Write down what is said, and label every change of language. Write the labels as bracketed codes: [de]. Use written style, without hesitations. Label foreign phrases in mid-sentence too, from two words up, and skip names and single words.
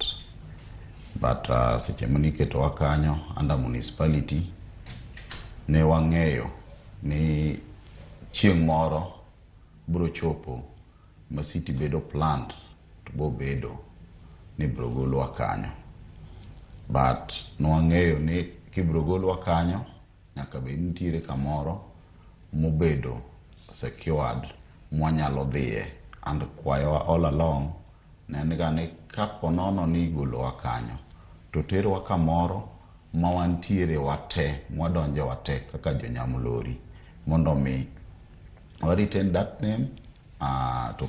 [luo] But seche maniketowa kanyo [en] under municipality [luo] ne wang'eyo ni chieng' moro biro chopo ma city bedo plant to bo bedo ni biro golwa kanyo. But nwang'eyo ni kibiro golwa kanyo nyaka bed nitiere kamoro mobedo secured mwanyalo dhiye, and kwayowa [en] all along [luo] ne en ga ni kapo nono ni igolowa kanyo to terowa kamoro ma wantiere wate, mwadonje wate kaka jo Nyamlori mondo mi wa [en] retain that name [luo] to